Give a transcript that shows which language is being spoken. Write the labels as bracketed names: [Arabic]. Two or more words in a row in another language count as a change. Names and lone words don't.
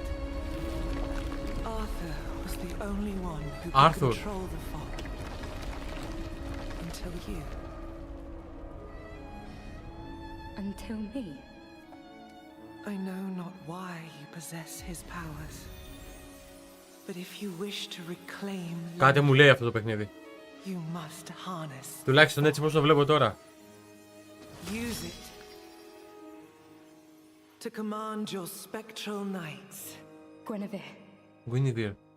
[English] Arthur was the only one who could control the fog. Until you. Until me? I know not why you possess his powers. But if you wish to reclaim [Greek] Κάτι μου λέει αυτό το παιχνίδι. [English] you must harness. [Greek] Τουλάχιστον έτσι πως το βλέπω τώρα. [English] Use it to command your spectral knights. Guinevere.